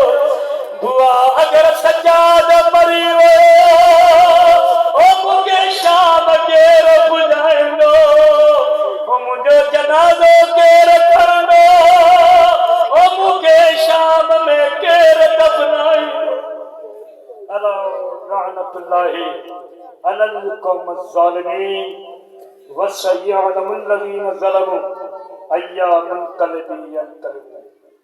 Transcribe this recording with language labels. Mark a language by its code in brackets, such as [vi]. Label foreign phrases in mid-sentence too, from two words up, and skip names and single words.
[sd] बुआ अगरि सजाद मरी वियो ओ मूंखे शाम केरु पुॼाईंदो ओ मुंहिंजो जनाज़ो केरु खणंदो ओ मूंखे शाम में केरु दफ़नाईंदो। [ar] ألا لعنة الله على القوم الظالمين وسيعلم الذين ظلموا أي منقلب ينقلبون.